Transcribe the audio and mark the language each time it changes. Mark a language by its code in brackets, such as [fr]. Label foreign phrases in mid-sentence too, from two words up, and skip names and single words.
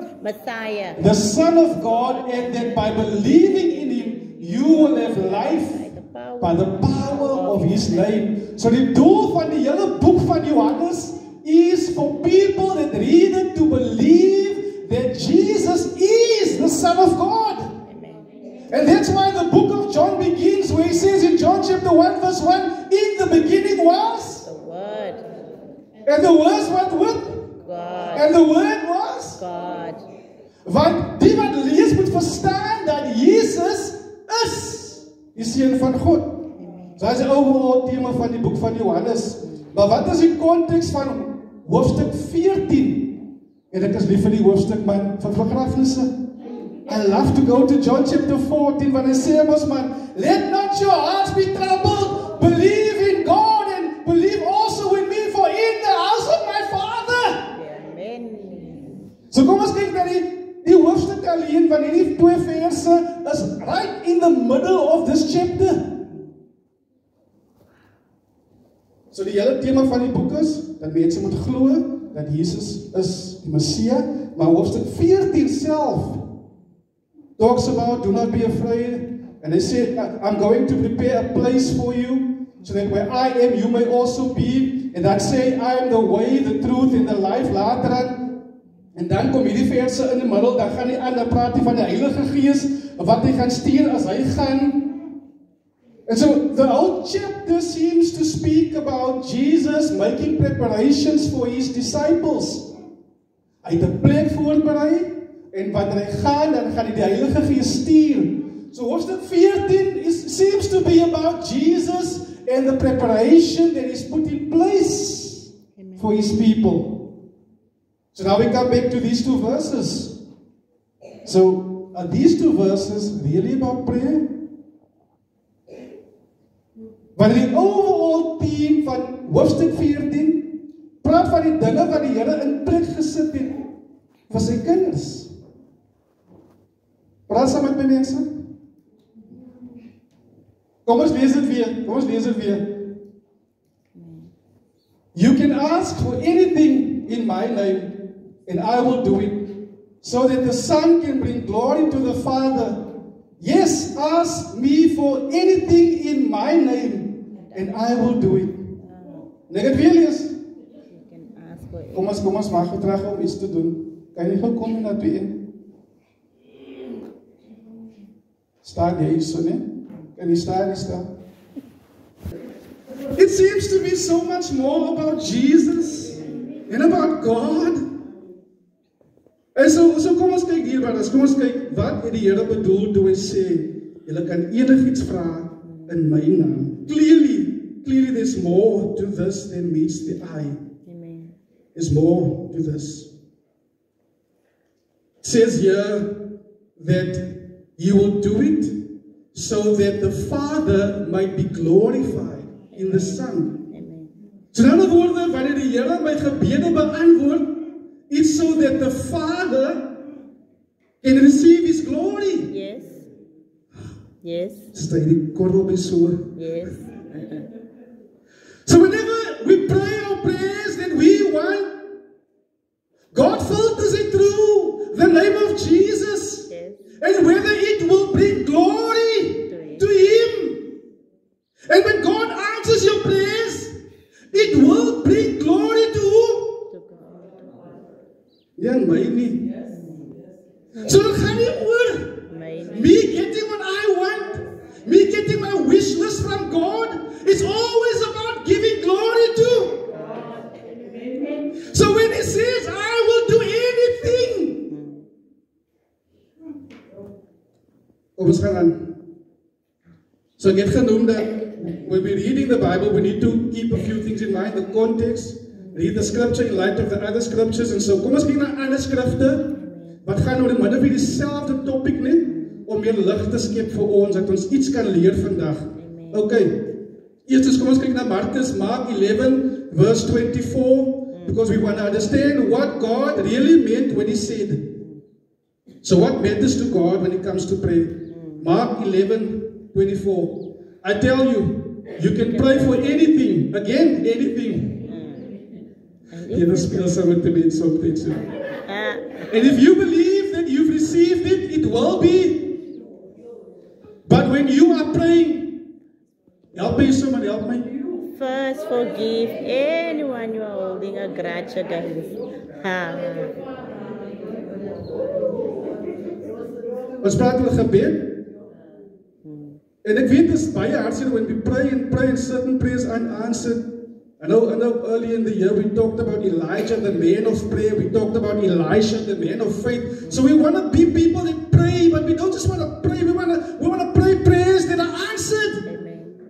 [en] Messiah, the Son of God, and that by believing in Him, you will have life by the power of His name. [af] So die doel van die hele boek van Johannes [en] is for people that read it to believe that Jesus is the Son of God. And that's why the book of John begins where he says in John chapter 1 verse 1, in the beginning was the Word. And the Word what with? God. And the Word was? God. [af] Want die wat lees moet verstaan dat Jesus is die Seun van God. So dat is die overall thema van die boek van Johannes. Maar wat is die konteks van hoofstuk 14? En ek is lief vir die hoofstuk man van begrafnisse. [en] I love to go to John chapter 14 when I say, man, let not your hearts be troubled. Believe in God and believe also in me, for in the house of my Father. Amen. [af] So kom ons kyk na die hoofstuk alleen, want hierdie 2 verse is [en] right in the middle of this chapter. [af] So die hele tema van die boek is, dat mense moet glo, dat Jesus is die Messia, maar hoofstuk 14 self, [en] talks about, do not be afraid. And they say, I'm going to prepare a place for you, so that where I am, you may also be. And that say, I am the way, the truth, and the life. [af] Later aan. En dan kom hierdie verse in die middel, dan gaan hy aan, dan praat hy van die Heilige Gees, wat hy gaan stuur as hy gaan. [en] And so, the whole chapter seems to speak about Jesus making preparations for his disciples. [af] Hy het 'n plek voorberei, en wanneer hy gaan, dan gaan hy die Heilige Gees stuur. [en] So hoofstuk 14 seems to be about Jesus and the preparation that is put in place for his people. So now we come back to these 2 verses. So are these 2 verses really about prayer? [af] Maar die [en] overall theme [af] van hoofstuk 14 praat van die dinge wat die Here in plek gesit het vir sy kinders. Praat saam met my mense. Kom ons lees dit weer. [en] You can ask for anything in my name, and I will do it, so that the Son can bring glory to the Father. Yes, ask me for anything in my name, and I will do it. [af] Net weer lees. Kom ons maak terug om iets te doen. Kan jy gou kom na 2:1? Staan jy hierso, né? Kan jy staan? [en] It seems to be so much more about Jesus and about God. [af] En so kom ons kyk hier, brothers. Kom ons kyk wat het die Here bedoel toe hy sê, julle kan enigiets vra in my naam. [en] Clearly there's more to this than meets the eye. Amen. There's more to this. It says here that He will do it so that the Father might be glorified in the Son. Amen. [af] So in ander woorde, wanneer die Here my gebede beantwoord, [en] it's so that the Father can receive His glory. Yes. Yes. [af] Stay die korrel by so. [en] Yes. So whenever we pray our prayers that we want, God filters it through the name of Jesus. Yes. And whether it will bring glory to Him. And when God answers your prayers, it will bring glory to who? To God. [af] Ja, my nie. So het gaan nie oor [en] me getting what I want, me getting my wish list from God. It's always about giving glory to. So when He says, I will do anything. [af] Ons gaan aan. So ek het genoem dat [en] when we're reading the Bible, we need to keep a few things in mind, the context, read the scripture in light of the other scriptures, [af] and so kom ons kyk na ander skrifte, wat gaan oor die min of meer dieselfde topic net, om meer lig te skep vir ons, dat ons iets kan leer vandag. [en] Okay, [af] eerst kom ons kyk na [en] Mark 11, verse 24, because we want to understand what God really meant when He said. So what matters to God when it comes to prayer? Mark 11, 24. I tell you, you can pray for anything. Again, anything. [af] Jy speel saam met die mense op dit so. [en] And if you believe that you've received it, it will be. But when you are praying, help me, someone help me. First, forgive anyone you are holding a grudge against. [af] Ons praat oor gebed. En ek weet dis baie hartseer [en] when we pray and certain prayers aren't answered. I know early in the year we talked about Elijah, the man of prayer. We talked about Elisha, the man of faith. So we want to be people that pray, but we don't just want to pray. We want to pray prayers that are answered. Amen.